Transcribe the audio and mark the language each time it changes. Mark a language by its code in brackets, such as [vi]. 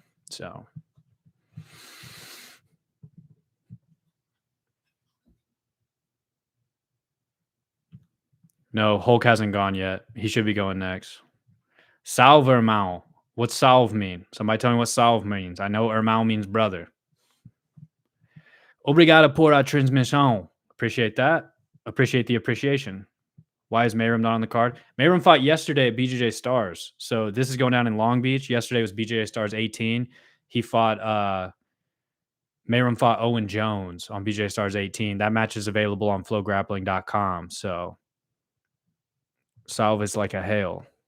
[en] So no, Hulk hasn't gone yet. He should be going next. [pt] Salve irmão. [en] What's salve mean? Somebody tell me what salve means. I know irmão means brother. [pt] Obrigado por a transmissão. [en] Appreciate that. Appreciate the appreciation. Why is Mayram not on the card? Mayram fought yesterday at BJJ Stars. So this is going down in Long Beach. Yesterday was BJJ Stars 18. He fought Mayram fought Owen Jones on BJJ Stars 18. That match is available on FloGrappling.com. So salve is like a hail.